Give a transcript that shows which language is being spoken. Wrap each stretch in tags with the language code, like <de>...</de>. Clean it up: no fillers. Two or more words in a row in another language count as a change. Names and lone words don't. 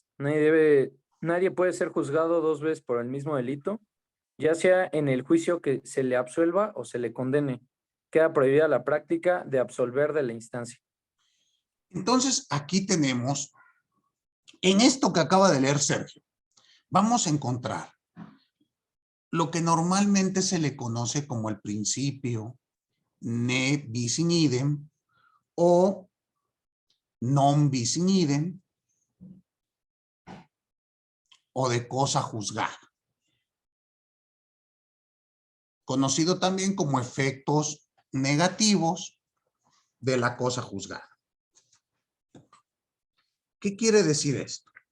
<es>Nadie puede ser juzgado 2 veces por el mismo delito, ya sea en el juicio que se le absuelva o se le condene. Queda prohibida la práctica de absolver de la instancia. Entonces, aquí tenemos, en esto que acaba de leer Sergio, vamos a encontrar lo que normalmente se le conoce como el principio</es> <la>ne bis in idem</la> <es>o</es> <la>non bis in idem</la> <es>o de cosa juzgada, conocido también como efectos negativos de la cosa juzgada. ¿Qué quiere decir esto?</es>